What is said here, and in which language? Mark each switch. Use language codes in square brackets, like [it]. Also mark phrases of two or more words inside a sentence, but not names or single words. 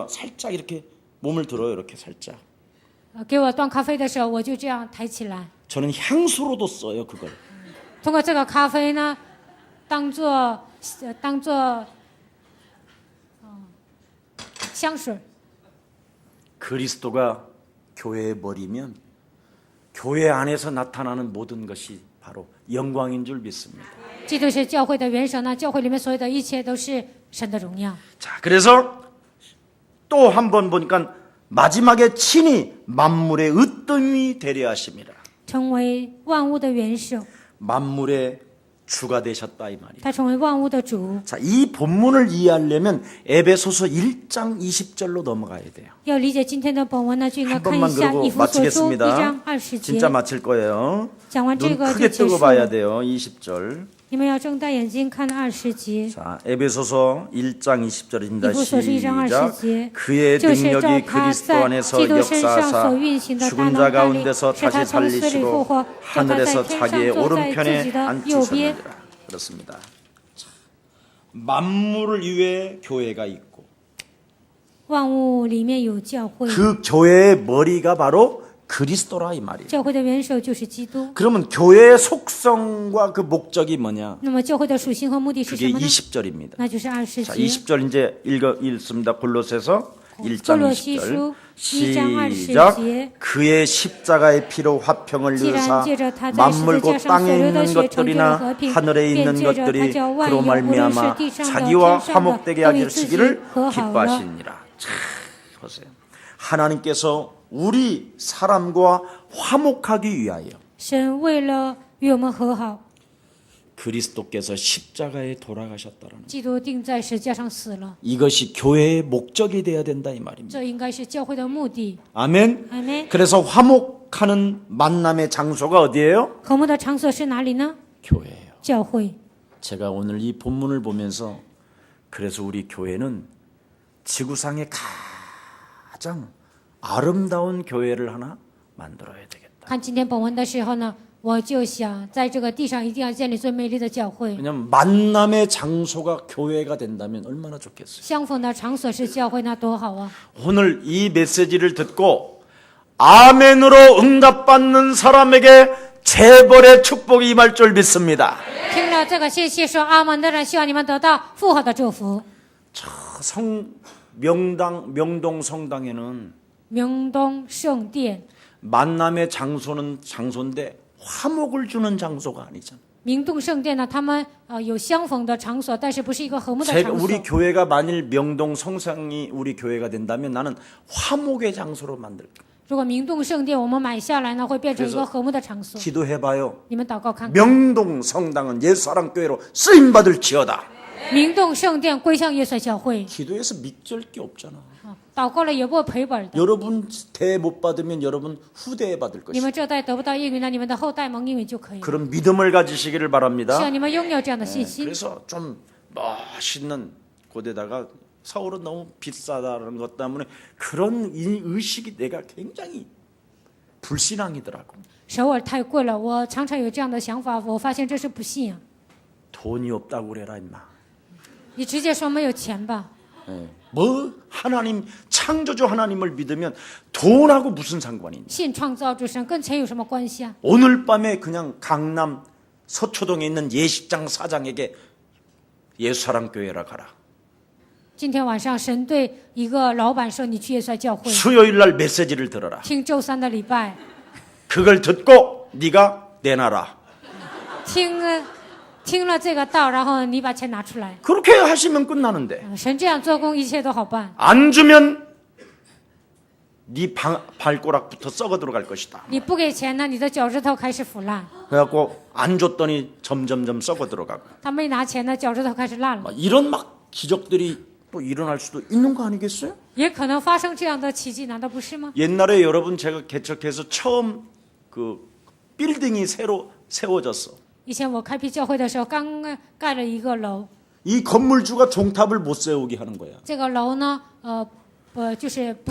[ko] 살짝 이렇게 몸을 들어요, 이렇게 살짝. [zh] 给我端咖啡的时候，我就这样抬起来。 [ko] 저는 향수로도 써요, 그걸. [zh] 通过这个咖啡呢，当做香水。 [ko] 그리스도가 교회의 머리면 교회 안에서 나타나는 모든 것이 바로 영광인 줄 믿습니다. [zh] 基督是教会的元首呢，教会里面所有的一切都是神的荣耀。 [ko] 자, 그래서 또 한 번 보니까 마지막에 친히 만물의 으뜸이 되려 하심이라. [zh] 成为万物的元首， [ko] 만물의 주가 되셨다 이 말이에요. [zh] 他成为万物的主。 [ko] 자, 이 본문을 이해하려면 에베소서 1장 20절로 넘어가야 돼요. [zh] 要理解今天的本文呢，就应该 [ko] 한 [zh] 看一 [ko] 번만 [zh] 下 [ko] 그러고 [zh] 以弗所书1 [ko] 마치겠습니다. [zh] 章20 [ko] 진짜 [zh] 节。 [ko] 마칠 거예요. [zh] 讲完这 [ko] 눈 [zh] 个就 [ko] 크게 [zh] 结 [ko] 뜨고 [zh] 束 [ko] 봐야 [zh] 了。 [ko] 돼요. 20절. [zh] 你们要睁大眼睛看20节。 [ko] 자, 에베소서 1장 20절입니다. 이부소서 1장 시작. 20절. 그의 [zh] 就是照 [ko] 능력이 [zh] 他 [ko] 그리스도 [zh] 在 [ko] 안에서 [zh] 基督身上 [ko] 역사하사 [zh] 所运行的大 [ko] 죽은 [zh] 能 [ko] 자 [zh] 大力， [ko] 가운데서 [zh] 使他 [ko] 다시 [zh] 从死里复 [ko] 살리시고 [zh] 活，叫他在 [ko] 하늘에서 [zh] 天 [ko] 자기의 [zh] 上坐在自 [ko] 오른편에 [zh] 己的右边。 [ko] 앉히셨느니라. 그렇습니다. 자, 만물을 위해 교회가 있고 [zh] 万物里面有教会， [ko] 그 교회의 머리가 바로 그리스도라 이 말이에요. [zh] 教会的元首就是基督。 [ko] 그러면 교회의 속성과 그 목적이 뭐냐? [zh] 那么教会的属性和目的是 [ko] 그게 [zh] 什么呢？ [ko] 20절입니다. [zh] 那就是20 [ko] 자, [zh] 节。 [ko] 20절 이제 읽습니다. 골로새서 1장 [zh] 골로시书 [ko] 20절. 1장 20 시작. [zh] 节. [ko] 그의 십자가의 피로 화평을 [zh] 既然 [ko] 이루사 [zh] 借着他在十字 [ko] 만물고 [zh] 架上所 [ko] 땅에 [zh] 流的 [ko] 있는 [zh] 血成就了 [ko] 것들이나 [zh] 和平， [ko] 하늘에 [zh] 便 [ko] 있는 [zh] 借着他 [ko] 것들이 [zh] 叫万 [ko] 그로 [zh] 有，无论是 [ko] 말미암아 [zh] 地上的、 [ko] 자기와 [zh] 天上的， [ko] 화목되게 [zh] 都与 [ko] 하기를 [zh] 自己 [ko] 시기를 [zh] 和好了。 [ko] 기뻐하시니라. 자, 보세요. 하나님께서 우리 사람과 화목하기 위하여 [zh] 神为了与我们和好， [ko] 그리스도께서 십자가에 돌아가셨다라는 [zh] 基督钉在十字架上死了， [ko] 이것이 교회의 목적이 돼야 된다 이 말입니다. [zh] 这应该是教会的目的。 [ko] 아멘. [zh] 阿门。 [ko] 그래서 화목하는 만남의 장소가 어디예요? [zh] 和睦的场所是哪里呢？ [ko] 교회예요. [zh] 教会。 [ko] 제가 오늘 이 본문을 보면서 그래서 우리 교회는 지구상의 가장 아름다운 교회를 하나 만들어야 되겠다. [zh] 看今天本文的时候呢，我就想在这个地上一定要建立最美丽的教会。 [ko] 왜냐하면 만남의 장소가 교회가 된다면 얼마나 좋겠어요. [zh] 相逢的场所是教会，那多好啊！ [ko] 오늘 이 메시지를 듣고 아멘으로 응답받는 사람에게 재벌의 축복이 임할 줄 믿습니다. [zh] 听了这个信息说阿门的人，希望你们得到复合的祝福。 [ko] 명동 성당에는 [zh] 明东圣殿， [ko] 만남의 장소인데 화목을 주는 장소가 아니잖아요. [zh] 明洞圣殿呢，他们有相逢的场所，但是不是一个和睦的 [ko] 제가 [zh] 场 [ko] 우리 [zh] 所。 [ko] 교회가 만일 명동 성상이 우리 교회가 된다면 나는 화목의 장소로 만들까. [zh] 如果明洞圣殿我们买下来呢，会变成一个和睦的场所。 [ko] 기도해봐요. [zh] 你们祷告看看， [ko] 명동 성당은 옛사랑교회로 쓰임받을지어다. [zh] 明洞圣殿归向耶稣教会。 [ko] 기도해서 믿을 게 없잖아. [zh] 祷告了也不会赔本的。 [ko] 여러분 대 못 받으면 여러분 후대에 받을 [zh] 你 [ko] 것이다. [zh] 们这代得不到应允呢，你们的后代蒙应允就可以了。 [ko] 그런 믿음을 가지시기를 [zh] 希 [ko] 바랍니다. [zh] 望你们拥有这样的信心。 [ko] 그래서 좀 멋있는 곳에다가 서울은 너무 비싸다는 것 때문에 그런 이 의식이 내가 굉장히 불신앙이더라고. [zh] 首尔太贵了，我常常有这样的想法，我发现这是不信仰。 [ko] 돈이 없다고 그래라 임마. [zh] 你直接说没有钱吧。 [ko] 뭐 하나님 창조주 하나님을 믿으면 돈하고 무슨 상관이 있냐. [zh] 信创造主神跟钱有什么关系啊？ [ko] 오늘 밤에 그냥 강남 서초동에 있는 예식장 사장에게 예수사랑교회라 가라. [zh] 今天晚上神对一个老板说：“你去耶稣教会， [ko] 수요일 날 메시지를 들어라. [zh] 听周三的礼拜， [ko] 그걸 듣고 네가 내놔라. [zh] 听了这个道，然后你把钱拿出来。 [ko] 그렇게 하시면 끝나는데 [zh] 神这样做工，一切都好办。 [ko] 안 주면 네 발가락부터 썩어 들어갈 것이다. [zh] 你不给钱呢，你的脚趾头开始腐烂； [ko] 그래갖고 안 줬더니 점점점 썩어 들어가고 [zh] 他没拿钱呢，脚趾头开始烂了。 [ko] 막 이런 막 기적들이 또 일어날 수도 있는 거 아니겠어요? [zh] 也可能发生这样的奇迹，难道不是吗？ [ko] 옛날에 여러분 제가 개척해서 처음 그 빌딩이 새로 세워졌어. [zh] 以前我开辟教会的时候，刚盖了一个楼， [ko] 이 건물주가 종탑을 못 세우게 하는 거야. [zh] 这个楼呢，就是不